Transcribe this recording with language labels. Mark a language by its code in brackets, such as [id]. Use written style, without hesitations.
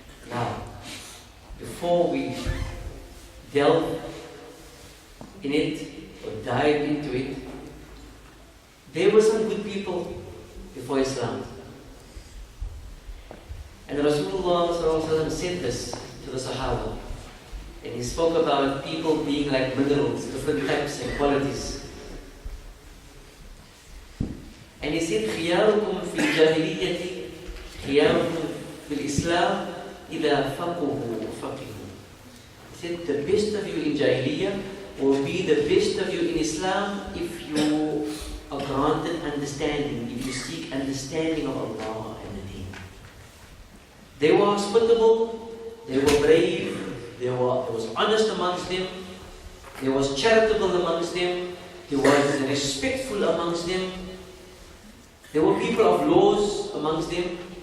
[en] Now, before we delve in it or dive into it, there were some good people before Islam. And Rasulullah ﷺ said this to the Sahaba. And he spoke about people being like minerals, different types and qualities. And he said, [ar] خِيَارُكُمْ فِي الْجَاهِلِيَّةِ خِيَارُكُمْ فِي الْإِسْلَامِ إِذَا فَقُهُ فَقِهُ. [en] He said, the best of you in Jahiliyyah will be the best of you in Islam if you are granted understanding, if you seek understanding of Allah and the Deen. They were hospitable, they were brave, there was honest amongst them, there was charitable amongst them, there was respectful amongst them, there were people of laws amongst them.